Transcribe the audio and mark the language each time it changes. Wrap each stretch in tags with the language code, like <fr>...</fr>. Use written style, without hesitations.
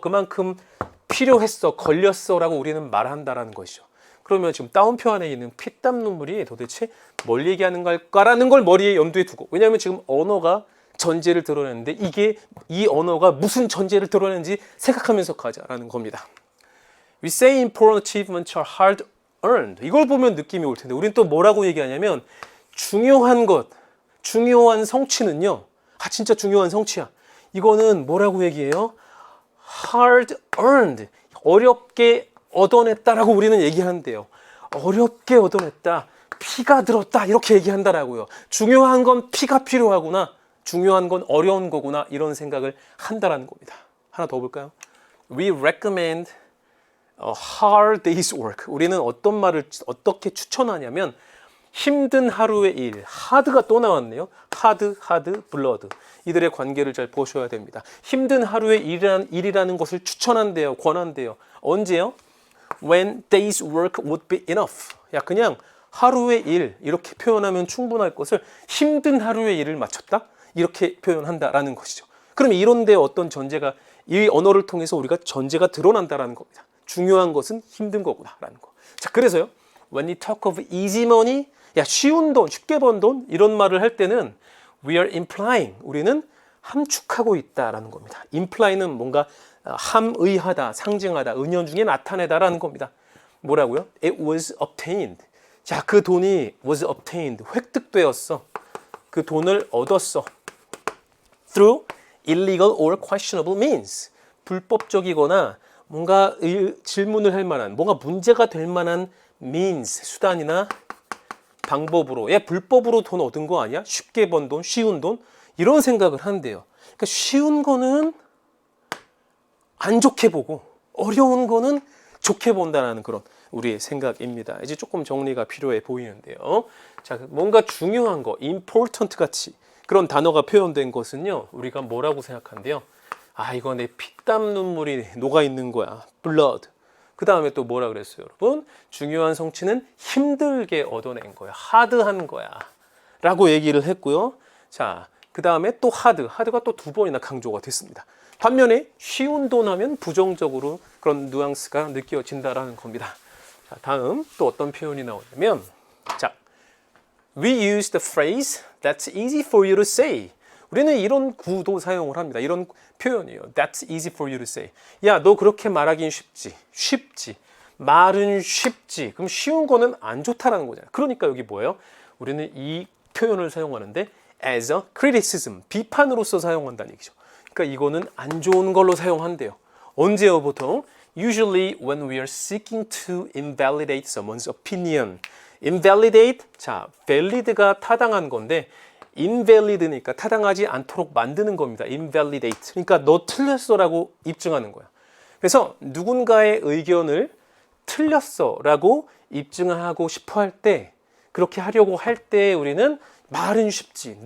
<ko>그만큼 필요했어. 걸렸어. 라고 우리는 말한다라는 것이죠. 그러면 지금 따옴표 안에 있는 피땀 눈물이 도대체 뭘 얘기하는 걸까라는 걸 머리에 염두에 두고, 왜냐하면 지금 언어가 전제를 드러내는데 이게 이 언어가 무슨 전제를 드러내는지 생각하면서 가자라는 겁니다.</ko> <en>We say important achievements are hard earned.</en> <ko>이걸 보면 느낌이 올 텐데 우리는 또 뭐라고 얘기하냐면 중요한 것, 중요한 성취는요. 진짜 중요한 성취야. 이거는 뭐라고 얘기해요?</ko> <en>hard earned.</en> <ko>어렵게 얻어냈다라고 우리는 얘기하는데요. 어렵게 얻어냈다. 피가 들었다. 이렇게 얘기한다라고요. 중요한 건 피가 필요하구나. 중요한 건 어려운 거구나. 이런 생각을 한다라는 겁니다. 하나 더 볼까요?</ko> <en>We recommend a hard day's work.</en> <ko>우리는 어떤 말을 어떻게 추천하냐면 힘든 하루의 일. 하드가 또 나왔네요. 하드, 블러드. 이들의 관계를 잘 보셔야 됩니다. 힘든 하루의 일이라는 것을 추천한대요. 권한대요. 언제요?</ko> <en>When day's work would be enough.</en> <ko>야, 그냥 하루의 일 이렇게 표현하면 충분할 것을 힘든 하루의 일을 마쳤다? 이렇게 표현한다라는 것이죠. 그럼 이런 데 어떤 전제가 이 언어를 통해서 우리가 전제가 드러난다라는 겁니다. 중요한 것은 힘든 거구나라는 거. 자, 그래서요.</ko> <en>When we talk of easy money,</en> <ko>야, 쉬운 돈, 쉽게 번 돈 이런 말을 할 때는</ko> <en>we are implying,</en> <ko>우리는 함축하고 있다라는 겁니다. imply는 뭔가 함의하다, 상징하다, 은연중에 나타내다라는 겁니다. 뭐라고요?</ko> <en>It was obtained.</en> <ko>자, 그 돈이</ko> <en>was obtained,</en> <ko>획득되었어. 그 돈을 얻었어.</ko> <en>Through illegal or questionable means.</en> <ko>불법적이거나 뭔가 질문을 할 만한, 뭔가 문제가 될 만한 means, 수단이나 방법으로, 불법으로 돈 얻은 거 아니야? 쉽게 번 돈, 쉬운 돈? 이런 생각을 한대요. 그러니까 쉬운 거는 안 좋게 보고 어려운 거는 좋게 본다는 그런 우리의 생각입니다. 이제 조금 정리가 필요해 보이는데요. 자, 뭔가 중요한 거, important 같이 그런 단어가 표현된 것은요, 우리가 뭐라고 생각한대요? 이거 내 피땀 눈물이 녹아 있는 거야.</ko> <en>blood.</en> <ko>그 다음에 또 뭐라 그랬어요, 여러분? 중요한 성취는 힘들게 얻어낸 거야. 하드한 거야. 라고 얘기를 했고요. 자, 그 다음에 또 하드가 또 2번이나 강조가 됐습니다. 반면에 쉬운 돈 하면 부정적으로 그런 뉘앙스가 느껴진다라는 겁니다. 자, 다음 또 어떤 표현이 나오냐면, 자,</ko> <en>we use the phrase that's easy for you to say.</en> <ko>우리는 이런 구도 사용을 합니다. 이런 표현이에요.</ko> <en>That's easy for you to say.</en> <ko>야, 너 그렇게 말하긴 쉽지. 말은 쉽지. 그럼 쉬운 거는 안 좋다라는 거잖아요. 그러니까 여기 뭐예요? 우리는 이 표현을 사용하는데</ko> <en>as a criticism,</en> <ko>비판으로서 사용한다는 얘기죠. 그러니까 이거는 안 좋은 걸로 사용한대요. 언제요, 보통?</ko> <en>Usually when we are seeking to invalidate someone's opinion.</en> <ko>invalidate, 자, valid가 타당한 건데 invalid니까 타당하지 않도록 만드는 겁니다.</ko> <en>invalidate.</en> <ko>그러니까 너 틀렸어라고 입증하는 거야. 그래서 누군가의 의견을 틀렸어라고 입증하고 싶어 할 때, 그렇게 하려고 할 때 우리는 말은 쉽지.</ko>